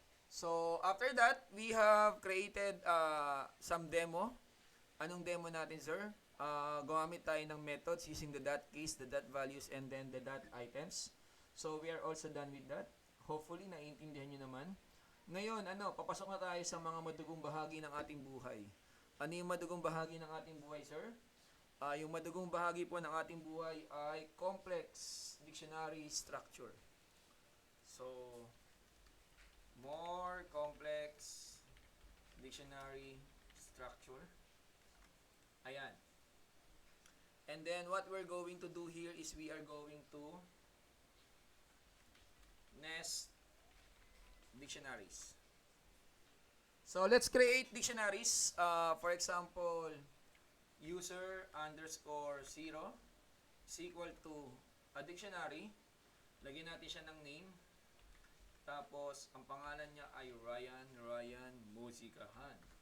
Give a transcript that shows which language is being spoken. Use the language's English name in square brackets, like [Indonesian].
[English] So, after that, we have created some demo. [Filipino] Anong demo natin, sir? Gumamit tayo ng [English] methods using the dot keys, the dot values, and then the dot items. So, we are also done with that. [Filipino] Hopefully, naiintindihan nyo naman. Ngayon, papasok na tayo sa mga madugong bahagi ng ating buhay. Ano yung madugong bahagi ng ating buhay, sir? Yung madugong bahagi po ng ating buhay ay complex dictionary structure. [English] So, more complex dictionary structure. Ayan. And then what we're going to do here is we are going to nest dictionaries. So let's create dictionaries. For example, user underscore 0 is equal to a dictionary. [Filipino] Lagyan natin siya ng name. Tapos, ang pangalan niya ay Ryan Musikahan.